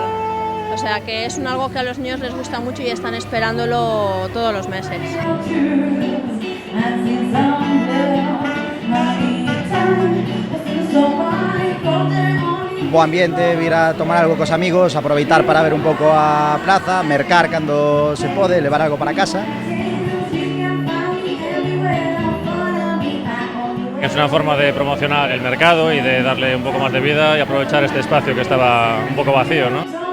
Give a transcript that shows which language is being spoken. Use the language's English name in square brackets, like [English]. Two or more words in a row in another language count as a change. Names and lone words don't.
[Spanish] O sea que es algo que a los niños les gusta mucho y están esperándolo todos los meses. [Galician] Bo ambiente, vir a tomar algo cos amigos, aproveitar para ver un pouco a praza, mercar cando se pode, levar algo para casa. [Spanish] Es una forma de promocionar el mercado y de darle un poco más de vida y aprovechar este espacio que estaba un poco vacío, ¿no?